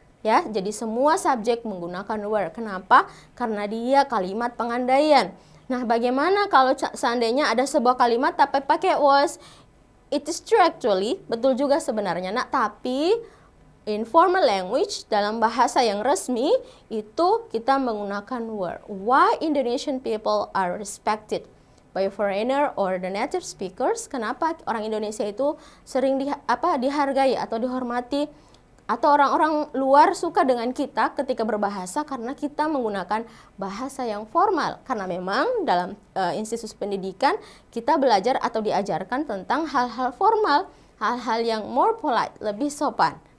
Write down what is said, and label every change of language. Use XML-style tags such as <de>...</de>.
<id>Ya, jadi semua subjek menggunakan were. Kenapa? Karena dia kalimat pengandaian. Nah, bagaimana kalau seandainya ada sebuah kalimat tapi pakai was?</id> <en>It is true actually,</en> <id>betul juga sebenarnya, nak, tapi</id> <en>in formal language,</en> <id>dalam bahasa yang resmi, itu kita menggunakan were.</id> <en>Why Indonesian people are respected by foreigner or the native speakers?</en> <id>Kenapa orang Indonesia itu sering dihargai atau dihormati, atau orang-orang luar suka dengan kita ketika berbahasa? Karena kita menggunakan bahasa yang formal. Karena memang dalam institusi pendidikan kita belajar atau diajarkan tentang hal-hal formal, hal-hal yang</id> <en>more polite,</en> <id>lebih sopan.</id>